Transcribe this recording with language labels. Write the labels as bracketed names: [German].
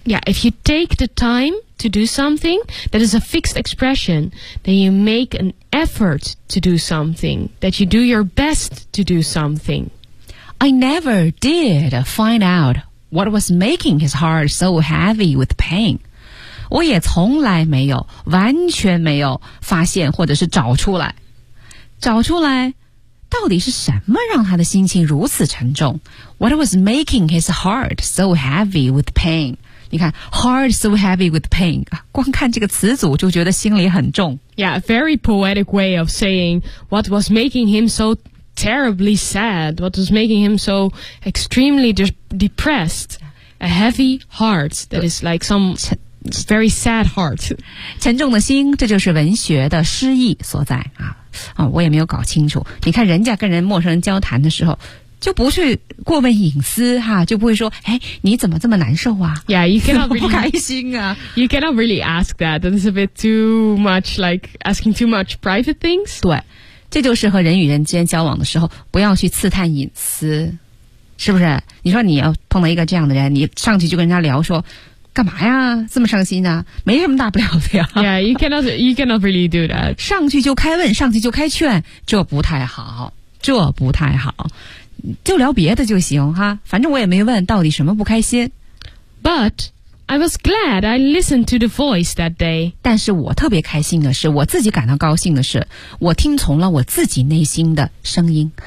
[English] Yeah, if you take the time to do something that is a fixed expression, then you make an effort to do something, that you do your best to do something I never did find out what was making his heart so heavy with pain. [Chinese] 我也从来没有，完全没有发现或者是找出来到底是什么让他的心情如此沉重。 [English] What was making his heart so heavy with pain? [Chinese] 你看 , [English] heart so heavy with pain, [Chinese] 光看这个词组就觉得心里很重。 [English] Yeah, a very poetic way of saying what was making him so... terribly sad, what was making him so extremely depressed, a heavy heart that is like some very sad heart. [Chinese] 沉重的心，这就是文学的诗意所在啊！啊，我也没有搞清楚。你看人家跟人陌生人交谈的时候，就不去过问隐私哈，就不会说，哎，你怎么这么难受啊 [English] ？Yeah, you cannot really, [Chinese] 不开心啊。 [English] You cannot really ask that. That's a bit too much, like asking too much private things. [Chinese] 对。这就是和人与人之间交往的时候不要去刺探隐私，是不是？你说你要碰到一个这样的人，你上去就跟人家聊说干嘛呀，这么伤心啊，没什么大不了的呀。 [English] Yeah, you cannot really do that. [Chinese] 上去就开问，上去就开劝，这不太好，就聊别的就行哈，反正我也没问到底什么不开心。 [English] ButI was glad I listened to the voice that day. [Chinese] 但是我特别开心的是，我自己感到高兴的是，我听从了我自己内心的声音。